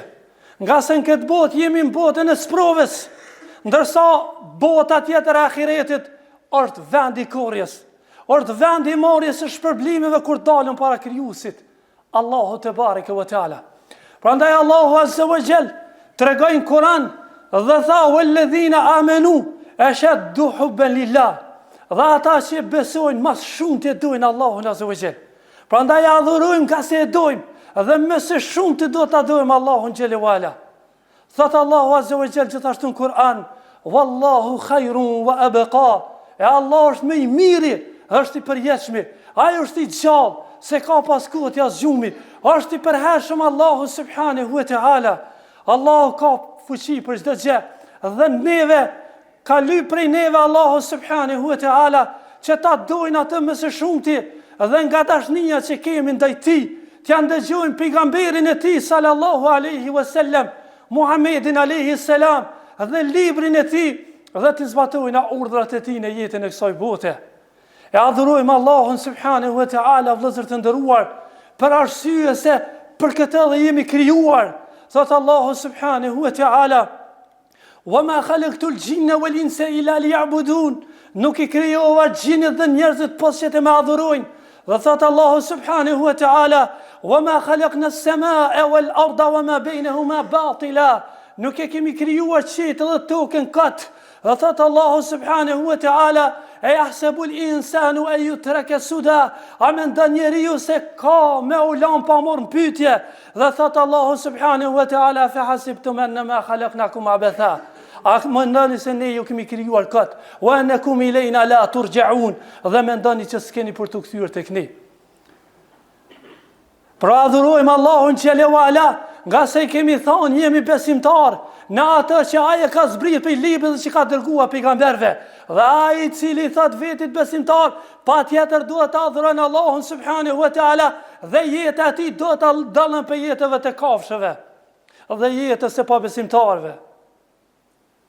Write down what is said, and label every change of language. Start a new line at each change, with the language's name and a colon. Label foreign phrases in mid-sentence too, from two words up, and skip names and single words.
Albanian: Nga se në këtë botë jemi në botën e sprovës, ndërsa bota tjetër e ahiretit është vendi korrjes, është vendi i marrjes së shpërblimeve kur dalën para krijuesit, Allahu
Arabic: تبارك وتعالى.
Albanian: Prandaj Allahu
Arabic: عز وجل
Albanian: tregoi në Kur'an dhe tha:
Arabic: "والذين آمنوا أشد حبا لله",
Albanian: dhe ata që besojnë mas shumë të dojnë Allahun
Arabic: عز وجل.
Albanian: Prandaj adhurojmë nga se e dojmë, dhe më së shumë të do të adhurojmë Allahun
Arabic: جل وعلا.
Albanian: Thot Allahu
Arabic: عز وجل
Albanian: gjithashtu në Kur'an:
Arabic: "والله خير وأبقى",
Albanian: e Allah është më i miri, është i përjetshëm, ai është i gjallë, se ka pas kohë t'ja zgjumi, është i përhershëm Allahu
Arabic: سبحانه وتعالى.
Albanian: Allahu ka fuqi për çdo gjë, dhe neve ka lyp prej neve Allahu
Arabic: سبحانه وتعالى
Albanian: që ta dojnë atë më së shumti, dhe nga dashnia që kemi ndaj tij, t'ja ndëgjojmë pejgamberin e tij
Arabic: صلى الله عليه وسلم,
Albanian: Muhammedin
Arabic: عليه السلام,
Albanian: dhe librin e tij, dhe të zbatojnë urdhrat e tij në jetën e kësaj bote. E adhurojmë Allahun
Arabic: سبحانه وتعالى,
Albanian: vëllezër të nderuar, për arsye se për këtë dhe jemi krijuar. Thot Allahu
Arabic: سبحانه وتعالى: "وما خلقت الجن والإنس إلا ليعبدون",
Albanian: nuk i krijova gjinët dhe njerëzit pos që të më adhurojnë. Dhe thot Allahu
Arabic: سبحانه وتعالى: "وما خلقنا السماء والأرض وما بينهما باطلا",
Albanian: nuk e kemi krijuar qiellin dhe tokën kot. Dhe thot Allahu
Arabic: سبحانه وتعالى: "أيحسب الإنسان أن يترك سدى",
Albanian: a mendon njeriu se ka me u lën pa marrë pyetje. Dhe thot Allahu
Arabic: سبحانه وتعالى: "أفحسبتم أنما خلقناكم عبثا",
Albanian: a mendoni se ne ju kemi krijuar kot,
Arabic: وأنكم إلينا لا ترجعون,
Albanian: dhe mendoni që s'keni për të kthyer tek ne. Pra adhurojmë Allahun
Arabic: جل وعلا,
Albanian: nga se kemi thonë jemi besimtar në atë që ai e ka zbritur për librin që ka dërguar pejgamberve. Dhe ai i cili thot vetit besimtar, patjetër duhet të adhurojnë Allahun
Arabic: سبحانه وتعالى,
Albanian: dhe jeta e tij do të dalën për jetëve të kafshëve dhe jetës së pabesimtarëve.